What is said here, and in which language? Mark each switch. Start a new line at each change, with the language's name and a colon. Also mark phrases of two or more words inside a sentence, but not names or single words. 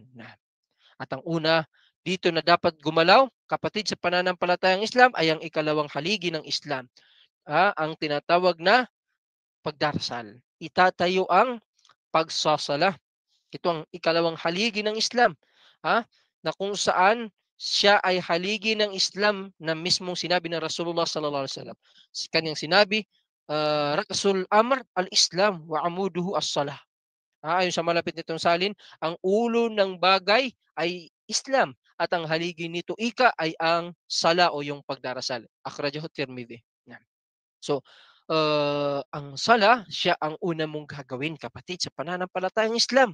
Filipino: At ang una dito na dapat gumalaw, kapatid, sa pananampalatayang Islam ay ang ikalawang haligi ng Islam. Ang tinatawag na pagdarasal. Itatayo ang pagsasala. Ito ang ikalawang haligi ng Islam. Na kung saan siya ay haligi ng Islam na mismong sinabi ng
Arabic: رسول الله صلى الله عليه وسلم.
Filipino: Kanyang sinabi,
Arabic: رأس الأمر الإسلام وعموده الصلاة.
Filipino: Ayon sa malapit nitong salin, ang ulo ng bagay ay Islam at ang haligi nito ay ang sala o yung pagdarasal.
Arabic: أخرجه الترمذي.
Filipino: So, ang sala, siya ang una mong gagawin, kapatid, sa pananampalatayang Islam.